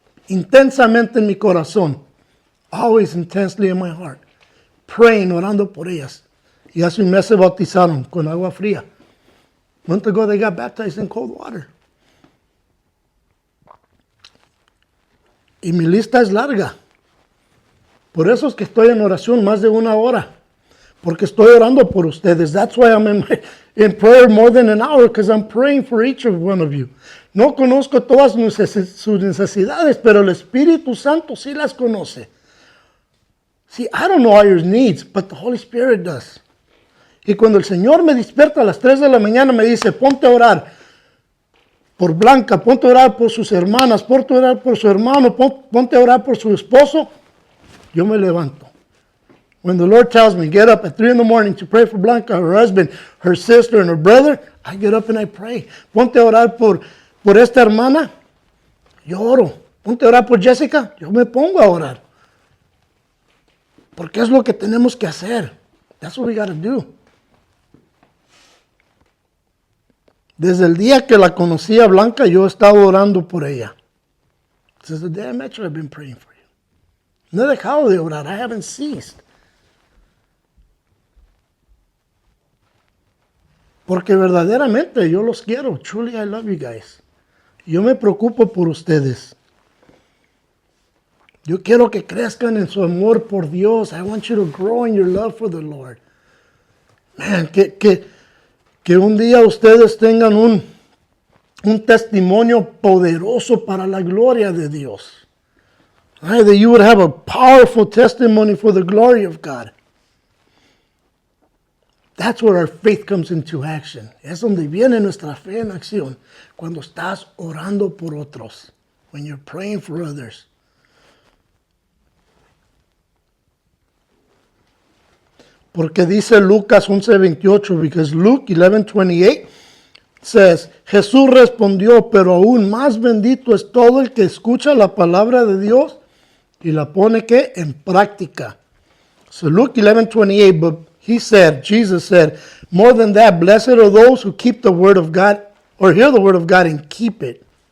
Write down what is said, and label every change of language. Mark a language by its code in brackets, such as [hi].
[es] Intensamente en mi corazón. [en] Always intensely in my heart. [es] Praying, orando por ellas. Y hace un mes se bautizaron con agua fría. [en] A month ago they got baptized in cold water. [es] Y mi lista es larga. Por eso es que estoy en oración más de 1 hora. Porque estoy orando por ustedes. [en] That's why I'm in prayer more than an hour, because I'm praying for each of one of you. [es] No conozco todas sus necesidades, pero el Espíritu Santo sí las conoce. [en] See, I don't know all your needs, but the Holy Spirit does. [es] Y cuando el Señor me despierta a las 3 de la mañana, me dice, ponte a orar por Blanca, ponte a orar por sus hermanas, ponte a orar por su hermano, ponte a orar por su esposo, yo me levanto. [en] When the Lord tells me, get up at 3 in the morning to pray for Blanca, her husband, her sister, and her brother, I get up and I pray. [es] Ponte a orar por esta hermana, yo oro. Ponte a orar por Jessica, yo me pongo a orar. Porque es lo que tenemos que hacer. [en] That's what we got to do. [es] Desde el día que la conocí a Blanca, yo he estado orando por ella. [en] Since the day I met you, I've been praying for you. [es] No he dejado de orar. [en] I haven't ceased. [es] Porque verdaderamente yo los quiero. [en] Truly, I love you guys. [es] Yo me preocupo por ustedes. Yo quiero que crezcan en su amor por Dios. [en] I want you to grow in your love for the Lord. [es] Man, que un día ustedes tengan un testimonio poderoso para la gloria de Dios. Right? [en] That you would have a powerful testimony for the glory of God. That's where our faith comes into action. [es] Es donde viene nuestra fe en acción. Cuando estás orando por otros. [en] When you're praying for others. [es] Porque dice Lucas 11:28, [en] because Luke 11:28 says, [es] Jesús respondió, pero aún más bendito es todo el que escucha la palabra de Dios y la pone ¿qué? En práctica. [en] So Luke 11:28, but Jesus said, more than that, blessed are those who keep the word of God, or hear the word of God and keep it.